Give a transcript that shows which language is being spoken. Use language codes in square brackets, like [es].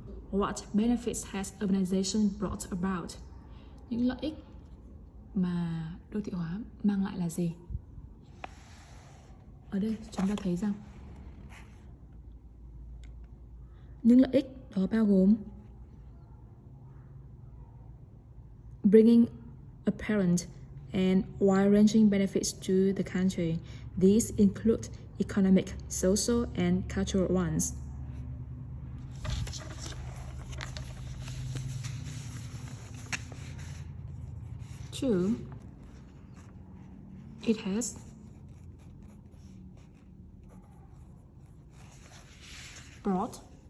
[en] What benefits has urbanization brought about? [vi] Những lợi ích mà đô thị hóa mang lại là gì? Ở đây chúng ta thấy rằng những lợi ích đó bao gồm [en] bringing apparent and wide-ranging benefits to the country. These include economic, social, and cultural ones. Two, it has brought